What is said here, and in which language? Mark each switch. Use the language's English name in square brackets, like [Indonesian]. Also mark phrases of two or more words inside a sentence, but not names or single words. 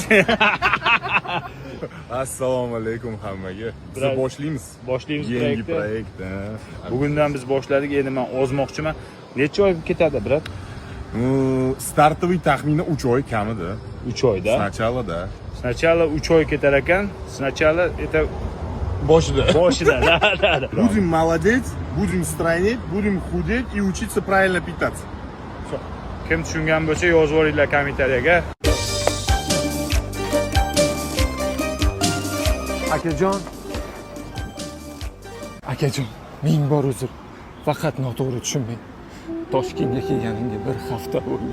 [Uzbek] Assalomu alaykum hammaga. Biz boshlaymiz. Boshlaymiz yangi proyekt. Bugundan biz boshladik. Endi men ozmoqchiman. Necha oy ketadi, brat? Startoviy taxmini 3 oy kamida. 3 oyda. [Russian] Сначала [Uzbek] 3 oy ketar ekan. [Russian] Сначала это [Uzbek] boshida. Da. [Russian] Будем молодеть, будем стройнеть, будем худеть и учиться правильно питаться. [Uzbek] Kim tushungan bo'lsa yozib yuboringlar kommentariyaga. Akajon, ming bor uzr. Faqat noto'g'ri tushunmang. Toshkentga kelganimga bir hafta bo'ldi.